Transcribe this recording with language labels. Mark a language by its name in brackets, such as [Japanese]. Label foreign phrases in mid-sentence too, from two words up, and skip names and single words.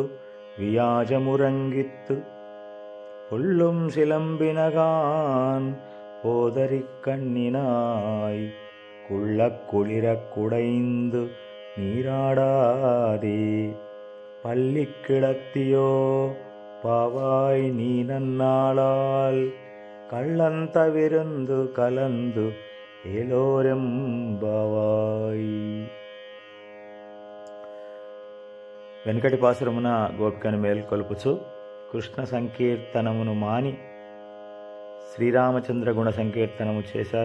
[Tamil] வியாஜமுரங்கித்து கொள்ளும் சிலம்பினகான் போதரிக் கண்ணினாய் குள்ளக் குளிரக் குடைந்து நீராடாதே பள்ளிக் கிடத்தியோ பாவாய் நீ நன்னாளால் கள்ளந்த விருந்து கலந்து ஏலோரெம்பாவாய். [Telugu] వెనుకటి పాసురమున గోపికను మేల్కొల్పుచు కృష్ణ సంకీర్తనమును మాని శ్రీరామచంద్ర గుణ సంకీర్తనము చేశారు.